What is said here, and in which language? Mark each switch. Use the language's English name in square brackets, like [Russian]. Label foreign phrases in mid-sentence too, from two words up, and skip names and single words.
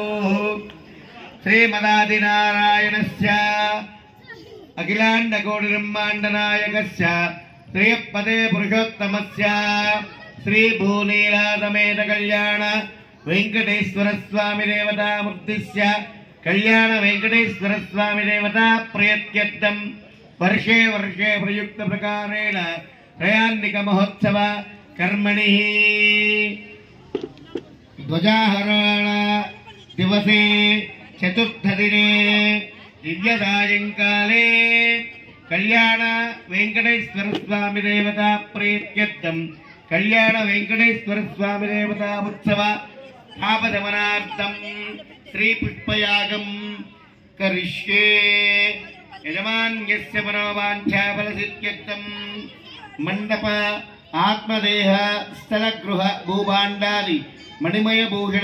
[Sanskrit] श्रीमदादिनारायणस्य अखिलाण्डकोटिब्रह्माण्डनायकस्य श्रीपदे पुरुषोत्तमस्य श्री भूनीलासमेत कल्याण वेंकटेश्वर स्वामी देवता मूर्तिस्य कल्याण वेंकटेश्वर स्वामी देवता प्रयत्यर्थं वर्षे वर्षे प्रयुक्त प्रकारेण त्रयान्निक महोत्सव कर्मणि ध्वजारोहण दिवसे चतुर्थ दिने दिव्यसायंकाले कल्याण वेंकटेश्वर स्वामी देवता प्रीत्यर्थं కళ్యాణ వెంకటేశ్వర స్వామి దేవతా ఉత్సవ పాపదమనార్థం శ్రీ పుష్పయాగం కరిష్యే యజమాన్యస్య మనోవాంఛా ఫలసిద్ధ్యర్థం మండప ఆత్మదేహ స్థలగృహ భూభాండాది మణిమయ భూషణ